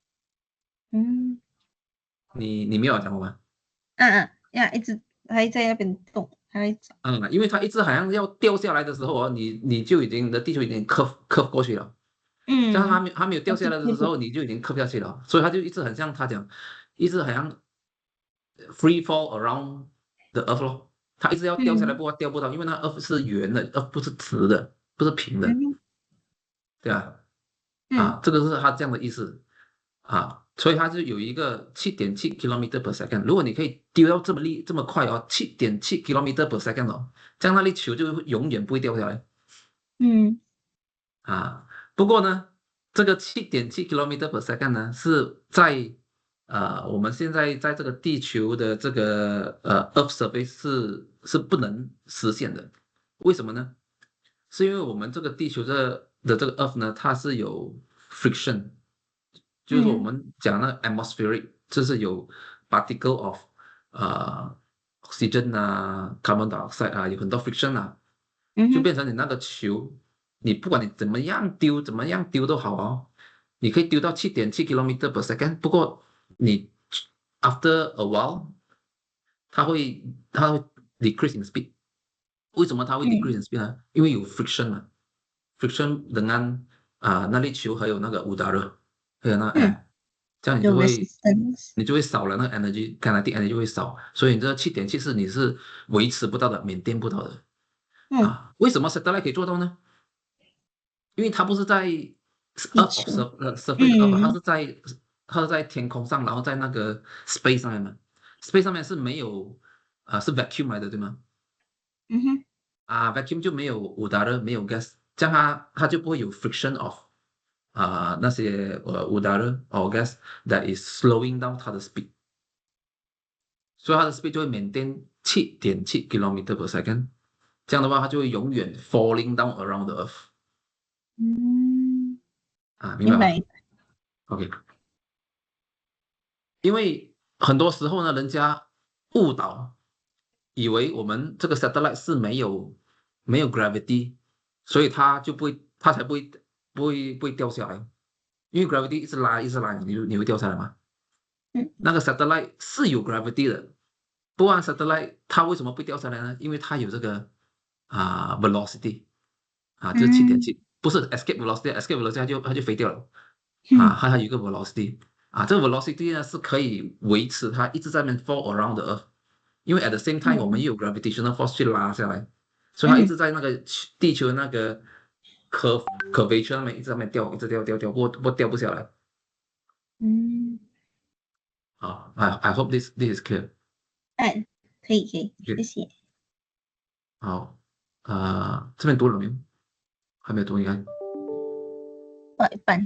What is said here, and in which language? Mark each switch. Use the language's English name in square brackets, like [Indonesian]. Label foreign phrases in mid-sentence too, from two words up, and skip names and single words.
[Chinese] 你没有讲过吗？呀，一直还在那边动，还在找。因为它一直好像要掉下来的时候你就已经你的地球已经 curve 过去了。这样它没有掉下来的时候，你就已经 curve 下去了，所以它就一直很像他讲，一直好像 [English] free fall around the earth [Chinese] 咯。它一直要掉下来，不过掉不到，因为那 earth 是圆的，earth 不是直的，不是平的，对吧？这个是它这样的意思所以它就有一个7.7 [English] kilometer per second。 [Chinese] 如果你可以丢到这么快7.7 [English] kilometer per second [Chinese] 这样那粒球就永远不会掉下来。不过呢，这个7.7 [English] kilometer per second [Chinese] 呢，是在我们现在在这个地球的这个 [English] Earth surface [Chinese] 是不能实现的。为什么呢？是因为我们这个地球的这个 Earth 呢，它是有 friction，就是说我们讲那 atmospheric，就是有 [English] particle of oxygen [Chinese] 啊， [English] carbon dioxide [Chinese] 啊，有很多 friction 啊，就嗯变成你那个球，你不管你怎么样丢都好哦，你可以丢到7.7 [English] kilometer per second， [Chinese] 不过你 [English] after a while， [Chinese] 它会 [English] decrease in speed。 [Chinese] 为什么它会 [English] decrease in speed [Chinese] 呢？因为有 friction 嘛 ，friction dengan 那粒球还有那个udara，还有那air，这样有 resistance。你就会少了那个 energy， [English] kinetic energy [Chinese] 会少，所以你这7.7是你是维持不到的，缅甸不到的为什么 satellite 可以做到呢？因为它不是在地 Earth 球。 [English] surface Earth， [Chinese] 它是在天空上，然后在那个 space 上面嘛，space 上面是没有是 vacuum 来的，对吗？vacuum 就没有 udara，没有 gas，这样它就不会有 [English] friction of [Chinese] 那些 udara [English] or gas that is slowing down [Chinese] 它的 speed，所以它的 speed 就会 maintain 7.7 [English] kilometer per second， [Chinese] 这样的话它就会永远 [English] falling down around the earth [Chinese] 明白明白。吗？OK。因为很多时候呢，人家误导，以为我们这个 satellite 是没有 gravity，所以它才不会掉下来。因为 gravity 一直拉一直拉，你会掉下来吗？那个 satellite 是有 gravity 的，不然 satellite 它为什么不掉下来呢？因为它有这个velocity 就是7.7，不是 [English] escape velocity， escape velocity [Chinese] 它就飞掉了。它还有一个 velocity 这个 velocity 呢是可以维持它一直在那边 [English] fall around the earth， [Chinese] 因为 [English] at the same time [Chinese] 我们又有 [English] gravitational force [Chinese] 去拉下来，所以它一直在那个地球的那个 curvature 那边一直在那边掉，一直掉，不过掉不下来。 [English] I hope this is clear。 [Chinese] 可以，谢 OK，谢。好，这边读了没有？还没有读应该到一半。